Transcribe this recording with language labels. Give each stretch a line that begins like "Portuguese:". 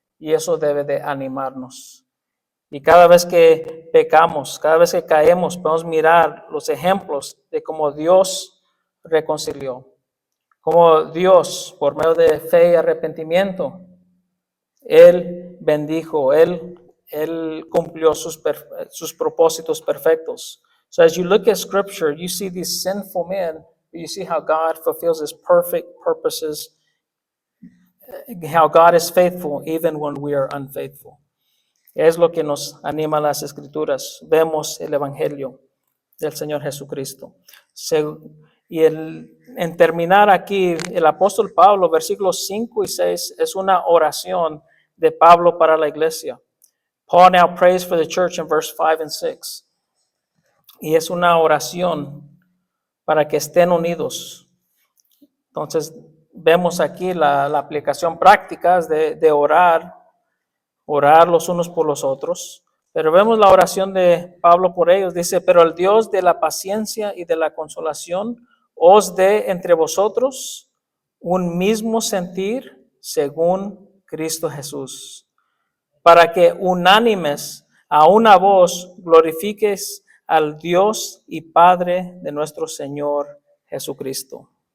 Spanish: Y eso debe de animarnos. Y cada vez que pecamos, cada vez que caemos, podemos mirar los ejemplos de cómo Dios reconcilió. Como Dios, por medio de fe y arrepentimiento, Él bendijo, Él cumplió sus propósitos perfectos.
English: So as you look at Scripture, you see these sinful men, but you see how God fulfills His perfect purposes, how God is faithful even when we are unfaithful.
Spanish: Es lo que nos anima las Escrituras. Vemos el Evangelio del Señor Jesucristo. En terminar aquí, el apóstol Pablo, versículos 5 y 6, es una oración de Pablo para la iglesia.
English: Paul now prays for the church in verse 5 and 6.
Spanish: Y es una oración para que estén unidos. Entonces, vemos aquí la aplicación práctica de orar los unos por los otros. Pero vemos la oración de Pablo por ellos. Dice, pero el Dios de la paciencia y de la consolación os dé entre vosotros un mismo sentir según Cristo Jesús, para que unánimes a una voz glorifiques al Dios y Padre de nuestro Señor Jesucristo.